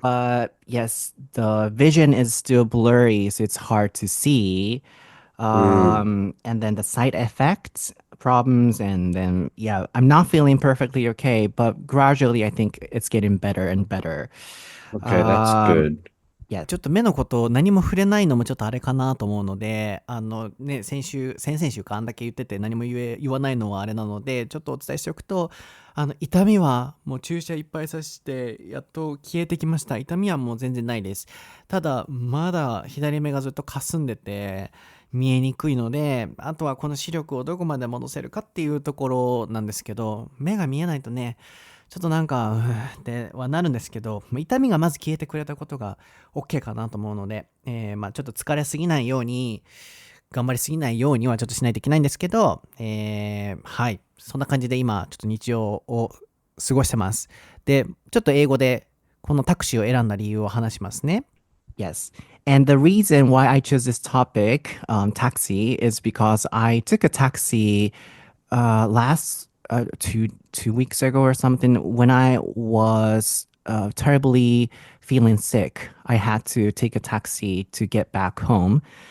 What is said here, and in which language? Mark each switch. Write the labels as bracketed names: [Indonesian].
[English] but yes, the vision is still blurry, so it's hard to see. Mm, And then the side effects, problems, and then yeah, I'm not feeling perfectly okay, but gradually I think it's getting better and better. okay, that's Um, good. [Japanese] いや、ちょっと目のこと何も触れないのもちょっとあれかなと思うので、ね、先々週かあんだけ言ってて何も言わないのはあれなので、ちょっとお伝えしておくと、痛みはもう注射いっぱい刺して、やっと消えてきました。痛みはもう全然ないです。ただ、まだ左目がずっと霞んでて、見えにくいので、あとはこの視力をどこまで戻せるかっていうところなんですけど、目が見えないとね、ちょっとなんか、ってはなるんですけど、痛みがまず消えてくれたことが OK かなと思うので、まあちょっと疲れすぎないように、頑張りすぎないようにはちょっとしないといけないんですけど、はい。そんな感じで今、ちょっと日常を過ごしてます。で、ちょっと英語でこのタクシーを選んだ理由を話しますね。 [English] Yes. And the reason why I chose this topic, taxi, is because I took a taxi last 2 weeks ago or something when I was terribly feeling sick. I had to take a taxi to get back home.